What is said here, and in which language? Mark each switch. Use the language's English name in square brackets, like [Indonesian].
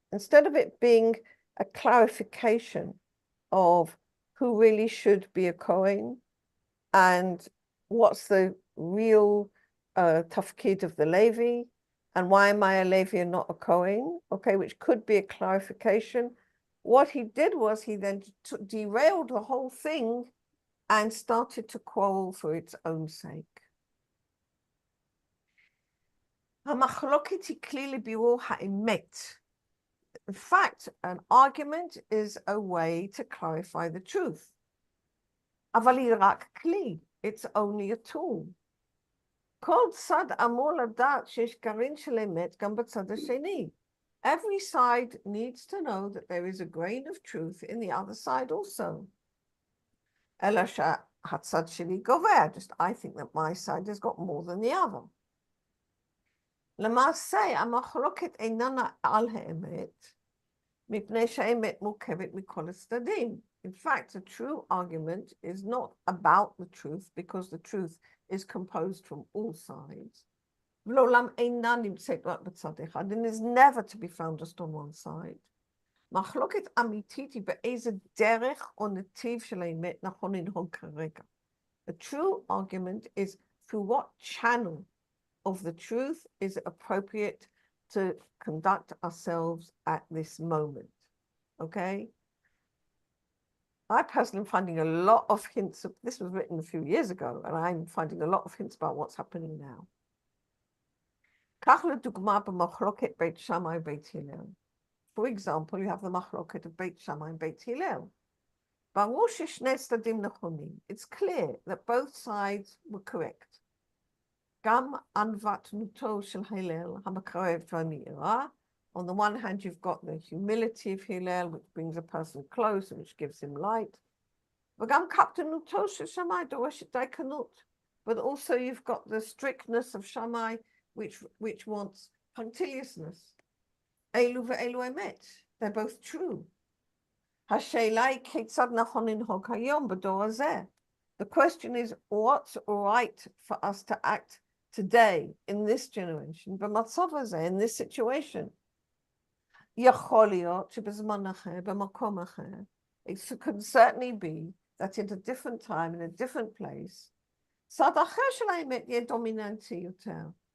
[English] Instead of it being a clarification of who really should be a Kohen and what's the real tafkid of the Levi, and why am I a Levi and not a Kohen, okay, which could be a clarification. What he did was he then derailed the whole thing and started to quarrel for its own sake. [Hebrew] המחלוקת היא כלי לבירור האמת. [English] In fact, an argument is a way to clarify the truth. [Hebrew] אבל היא רק כלי. [English] It's only a tool. [Hebrew] כל צד אמור לדעת שיש גרעין של אמת גם בצד השני. [English] Every side needs to know that there is a grain of truth in the other side also. [Hebrew] אלא הצד שלי גובר. [English] Just I think that my side has got more than the other. [Hebrew] למעשה, המחלוקת איננה על האמת, מפני שהאמת מורכבת מכל הצדדים. [English] In fact, a true argument is not about the truth, because the truth is composed from all sides. [Hebrew] ולעולם אינה נמצאת רק בצד אחד, [English] and is never to be found just on one side. [Hebrew] מחלוקת אמיתית היא באיזה דרך או נתיב של האמת נכון לנהוג כרגע. [English] A true argument is through what channel of the truth is it appropriate to conduct ourselves at this moment. Okay? I personally am finding a lot of hints of, this was written a few years ago, and I'm finding a lot of hints about what's happening now. [Hebrew] כך לדוגמה במחלוקת בית שמאי ובית הלל. [English] For example, you have the מחלוקת of בית שמאי ובית הלל. [Hebrew] ברור ששני צדדים נכונים. [English] It's clear that both sides were correct. [Hebrew] גם ענוותנותו של הלל, המקרבת והמאירה. [English] On the one hand, you've got the humility of Hillel, which brings a person close and which gives him light. [Hebrew] וגם קפדנותו של שמאי דורשת דייקנות. [English] But also you've got the strictness of Shammai, which wants punctiliousness. [Hebrew] אלו ואלו אמת. [English] They're both true. [Hebrew] השאלה היא כיצד נכון לנהוג היום בדור הזה. [English] The question is, what's right for us to act today in this generation, [Hebrew] במצב הזה, [English] in this situation? [Hebrew] יכול להיות שבזמן אחר, במקום אחר, [English] it could certainly be that at a different time, in a different place, [Hebrew] צד אחר של האמת יהיה דומיננטי יותר.